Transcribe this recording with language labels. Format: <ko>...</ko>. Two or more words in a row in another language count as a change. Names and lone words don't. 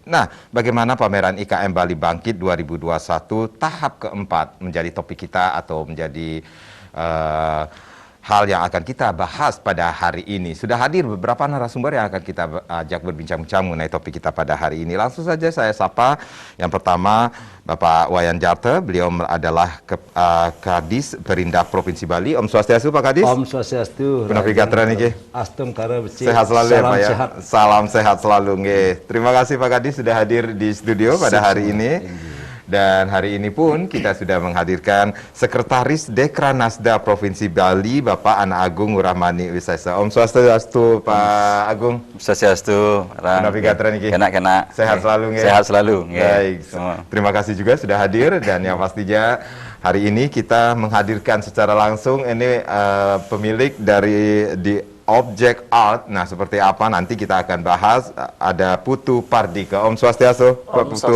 <id>Nah, bagaimana pameran IKM Bali Bangkit 2021 tahap keempat menjadi topik kita atau menjadi hal yang akan kita bahas pada hari ini. Sudah hadir beberapa narasumber yang akan kita ajak berbincang-bincang mengenai topik kita pada hari ini. Langsung saja saya sapa. Yang pertama, Bapak Wayan Jarte. Beliau adalah Kadis Perindak Provinsi Bali.</id> <ban>Om Swastiastu,</ban> <id>Pak Kadis.</id> <ban>Om Swastiastu. Punapikatra niki. Astum kara becik.</ban> <id>Sehat selalu ya, Pak ya. Sehat. Salam sehat selalu nggih. Terima kasih Pak Kadis sudah hadir di studio pada hari ini. Dan hari ini pun kita sudah menghadirkan Sekretaris Dekranasda Provinsi Bali, Bapak Ana Agung Ngurahmani Wisesa.</id> <ban>Om Swastiastu,</ban> <id>Pak Agung.</id> <ban>Swastiastu. Punapikatra niki. Kena.</ban> <id>Sehat selalu nggih. Sehat selalu. Baik. Terima kasih juga sudah hadir dan yang pastinya hari ini kita menghadirkan secara langsung ini pemilik dari di Object Art. Nah, seperti apa nanti kita akan bahas. Ada Putu Pardika.</id> <ban>Om Swastiastu,</ban> <id>Pak Putu.</id>